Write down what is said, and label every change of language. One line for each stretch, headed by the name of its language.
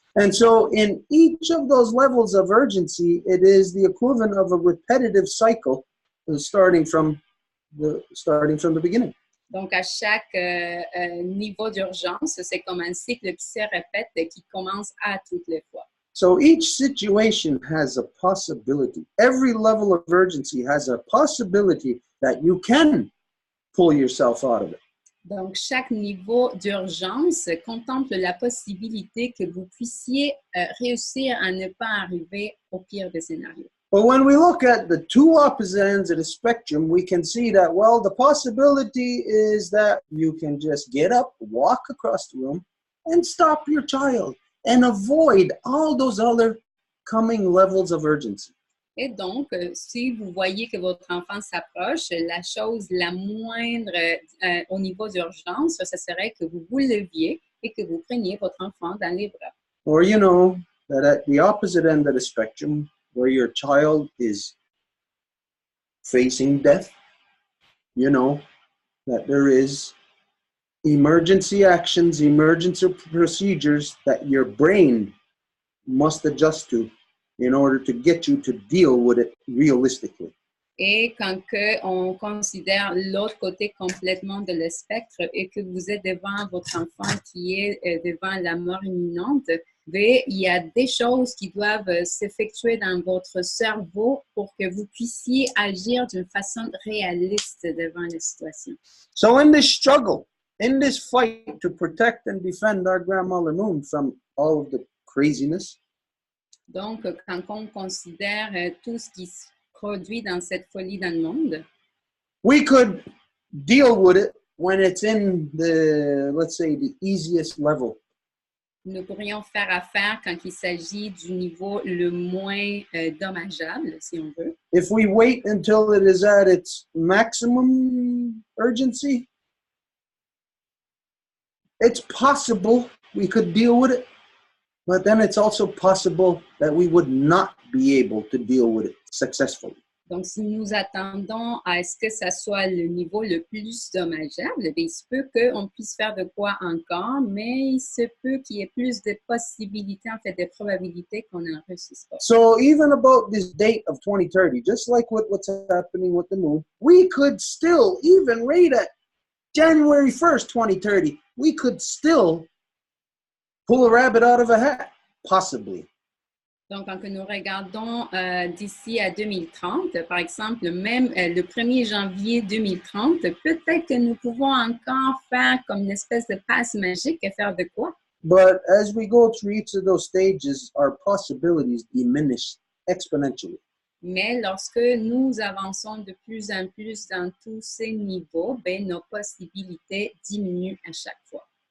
English: And so in each of those levels of urgency, it is the equivalent of a repetitive cycle starting from the beginning.
French: Donc, à chaque niveau d'urgence, c'est comme un cycle qui se répète et qui commence à toutes les fois.
English: So each situation has a possibility. Every level of urgency has a possibility that you can pull yourself out of it.
French: Donc, chaque niveau d'urgence contemple la possibilité que vous puissiez réussir à ne pas arriver au pire des scénarios.
English: But when we look at the two opposite ends of the spectrum, we can see that, well, the possibility is that you can just get up, walk across the room, and stop your child and avoid all those other coming levels of urgency.
French: Et donc, si vous voyez que votre enfant s'approche, la chose la moindre au niveau d'urgence, ce serait que vous vous leviez et que vous preniez votre enfant dans les bras.
English: Or you know that at the opposite end of the spectrum, where your child is facing death, you know that there is emergency actions, emergency procedures that your brain must adjust to in order to get you to deal with it realistically.
French: Et quand on considère l'autre côté complètement de le spectre et que vous êtes devant votre enfant qui est devant la mort imminente, il y a des choses qui doivent s'effectuer dans votre cerveau pour que vous puissiez agir d'une façon réaliste devant la situation.
English: So in this struggle, in this fight to protect and defend our grandmother moon from all of the craziness,
French: donc, quand on considère tout ce qui se produit dans cette folie dans le monde,
English: we could deal with it when it's in the, let's say, the easiest level.
French: nous pourrions faire affaire quand il s'agit du niveau le moins dommageable, si on veut.
English: If we wait until it is at its maximum urgency, it's possible we could deal with it, but then it's also possible that we would not be able to deal with it successfully.
French: Donc, si nous attendons à ce que ça soit le niveau le plus dommageable, il se peut qu'on puisse faire de quoi encore, mais il se peut qu'il y ait plus de possibilités, en fait, de probabilités qu'on n'en réussisse pas.
English: So even about this date of 2030, just like with what's happening with the moon, we could still, even right at January 1st, 2030, we could still pull a rabbit out of a hat, possibly.
French: Donc, quand nous regardons d'ici à 2030, par exemple, même le 1er janvier 2030, peut-être que nous pouvons encore faire comme une espèce de passe magique et faire de quoi?
English: But as we go through each of those stages, our possibilities diminish exponentially.
French: Mais lorsque nous avançons de plus en plus dans tous ces niveaux, ben, nos possibilités diminuent à chaque fois.